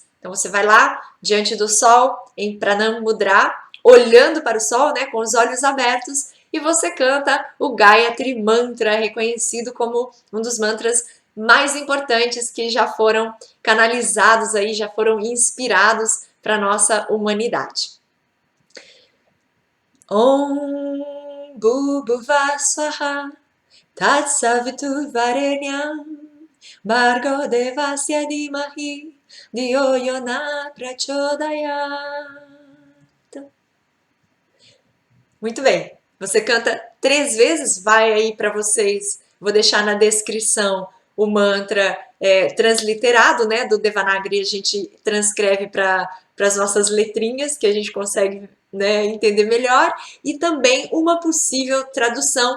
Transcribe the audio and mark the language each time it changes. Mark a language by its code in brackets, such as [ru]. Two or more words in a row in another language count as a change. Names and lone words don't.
[pt] Então você vai lá, diante do sol, em Pranam Mudra, olhando para o sol, né, com os olhos abertos, e você canta o Gayatri Mantra, reconhecido como um dos mantras mais importantes que já foram canalizados aí, já foram inspirados para a nossa humanidade. [sa] ॐ भूर्भुवः स्वाहा तत्सवितुर्वरेण्यं भर्गो देवस्य धीमहि धियो योनः प्रचोदयात्. [pt] Muito bem. Você canta 3 vezes, vai aí para vocês. Vou deixar na descrição o mantra transliterado, né? Do Devanagari a gente transcreve para as nossas letrinhas, que a gente consegue, né, entender melhor, e também uma possível tradução.